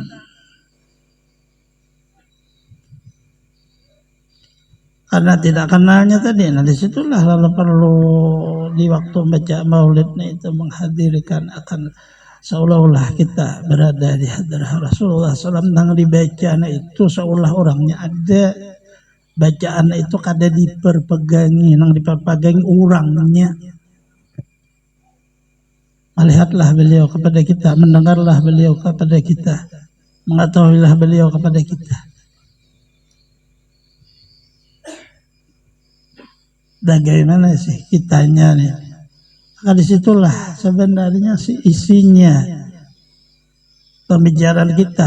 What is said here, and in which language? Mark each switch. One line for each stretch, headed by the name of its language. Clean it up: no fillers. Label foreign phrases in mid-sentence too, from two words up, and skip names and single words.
Indonesian: Karena tidak kenalnya tadi, nah disitulah lalu perlu di waktu baca maulidnya itu menghadirkan akan seolah-olah kita berada di hadrah Rasulullah SAW. Nang dibacaan itu seolah orangnya ada, bacaan itu kada diperpegangi, nang diperpegangi orangnya. Melihatlah beliau kepada kita, mendengarlah beliau kepada kita, mengetahuilah beliau kepada kita. Bagaimana sih kitanya nih? Maka disitulah sebenarnya si isinya pembicaraan kita.